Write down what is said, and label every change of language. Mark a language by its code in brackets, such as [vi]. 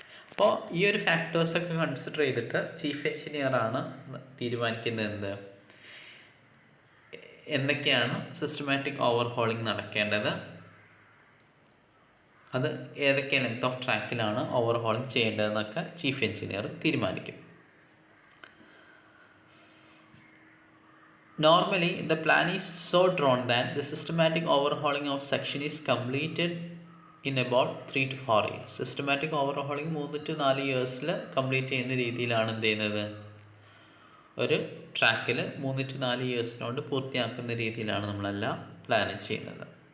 [ml] അപ്പോൾ ഈ ഒരു ഫാക്ടേഴ്സൊക്കെ കൺസിഡർ ചെയ്തിട്ട് ചീഫ് എഞ്ചിനീയറാണ് തീരുമാനിക്കുന്നത് എന്തൊക്കെയാണ് സിസ്റ്റമാറ്റിക് ഓവർഹോളിംഗ് നടക്കേണ്ടത്, അത് ഏതൊക്കെ length of ട്രാക്കിലാണ് overhauling ചെയ്യേണ്ടതെന്നൊക്കെ chief engineer തീരുമാനിക്കും. [en] Normally, the plan is so drawn that the systematic overhauling of section is completed in about 3 to 4 years. [ml] Systematic overhauling 3 to 4 ഇയേഴ്സിൽ complete ചെയ്യുന്ന രീതിയിലാണ് എന്ത് ചെയ്യുന്നത്, ഒരു ട്രാക്കിൽ 3 to 4 ഇയേഴ്സിനോട് പൂർത്തിയാക്കുന്ന രീതിയിലാണ് നമ്മളെല്ലാം പ്ലാൻ ചെയ്യുന്നത്.